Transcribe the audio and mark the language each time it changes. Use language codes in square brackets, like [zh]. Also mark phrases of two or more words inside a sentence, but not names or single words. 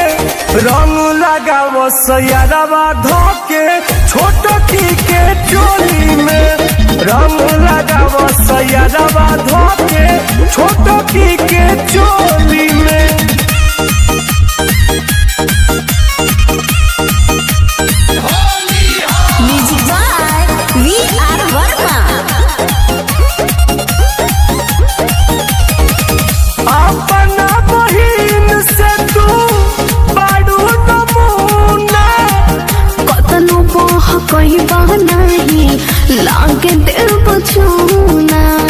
[bho] रंग लगाव सयारवा धोके छोटकी के चोली में। रंग लगाव सयारवा धोके छोटकी के चोली में। [en] म्यूजिक बाय वी.आर. वर्मा। [bho] अपना बहिन से तू बाड़ू नमूना, कतनो बह कहीं बह नहीं लागे देव बचूना।